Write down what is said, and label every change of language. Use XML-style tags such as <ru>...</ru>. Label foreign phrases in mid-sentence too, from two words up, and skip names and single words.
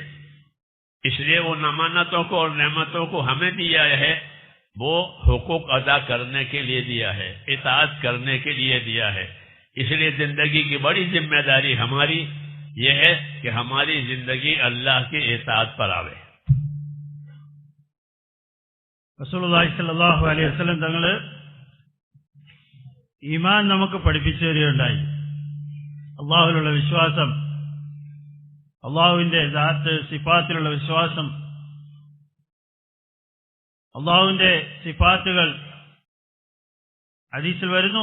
<hi>इसलिए उन अमानतों को और नेमतों को हमें दिया है, वो हुकूक अदा करने के लिए दिया है, इताअत करने के लिए दिया है। इसलिए जिंदगी की बड़ी जिम्मेदारी हमारी यह है कि हमारी जिंदगी अल्लाह की इताअत पर आवे।</hi> <ar>رسول الله صلى الله عليه وسلم</ar> <ml>തങ്ങള് ഈമാൻ നമുക്ക് പഠിപ്പിച്ചു തരികയുണ്ടായി. അള്ളാഹുവിലുള്ള വിശ്വാസം, അള്ളാഹുവിന്റെ ദാത്ത് സിഫാത്തിലുള്ള വിശ്വാസം, അള്ളാഹുവിന്റെ സിഫാത്തുകൾ ഹദീസിൽ വരുന്നു.</ml>